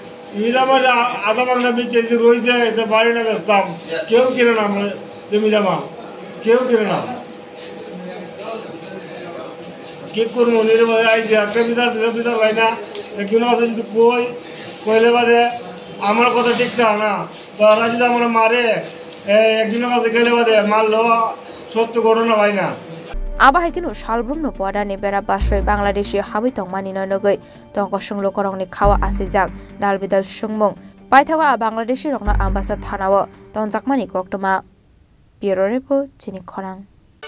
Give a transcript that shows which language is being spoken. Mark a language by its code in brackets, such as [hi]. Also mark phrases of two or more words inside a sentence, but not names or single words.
[bn] জমিটা মানে আধা বাংলা বিচ্ছে রয়েছে এতে বাড়ি না বেচতাম কেউ কিনে না আমরা জমি জামা কেউ কিনে না কি করবো নির্ভয় আইছি একটা বিচার হয় না একজন আছে যদি কইলে বাদে আমার কথা ঠিক না তারা যদি আমরা মারে একজনের কাছে গেলে বাদে মারলেও সত্য ঘটনা হয় না [trp] Abahikinu Shalbrumno Podani Bera Bashoi Bangladeshi Habitong Mani Nogoi Tongkosung Lokorongni Kawa Asijak Dalbidal Shungmung Paitawa Bangladeshi Rokna Ambassad Thanawa Tonjakmani Koktoma Bureau Report Chini Korang